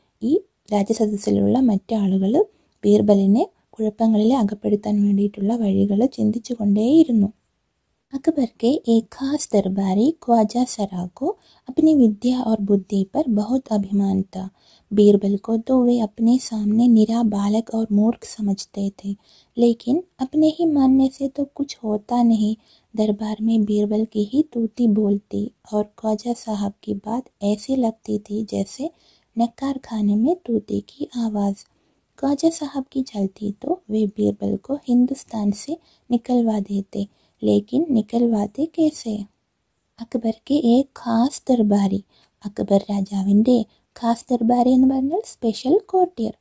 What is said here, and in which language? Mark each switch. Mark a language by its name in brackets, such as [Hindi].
[Malayalam] ഈ രാജസദസ്സിലുള്ള മറ്റാളുകൾ ബീർബലിനെ കുഴപ്പങ്ങളിൽ അകപ്പെടുത്താൻ വേണ്ടിയിട്ടുള്ള വഴികൾ ചിന്തിച്ചു കൊണ്ടേയിരുന്നു. [Hindi] अकबर के एक खास दरबारी ख्वाजा सरा को अपनी विद्या और बुद्धि पर बहुत अभिमान था. बीरबल को तो वे अपने सामने निरा बालक और मूर्ख समझते थे, लेकिन अपने ही मानने से तो कुछ होता नहीं. दरबार में बीरबल की ही तूती बोलती और ख्वाजा साहब की बात ऐसी लगती थी जैसे नक्कार खाने में तूती की आवाज़. ख्वाजा साहब की चलती तो वे बीरबल को हिंदुस्तान से निकलवा देते, लेकिन निकलवाते कैसे? അക്ബർ കെ ഏക് ഖാസ് ദർബാരി. [Malayalam] അക്ബർ രാജാവിൻ്റെ ഖാസ് ദർബാരി എന്ന് പറഞ്ഞാൽ സ്പെഷ്യൽ കോർട്ടിയർ.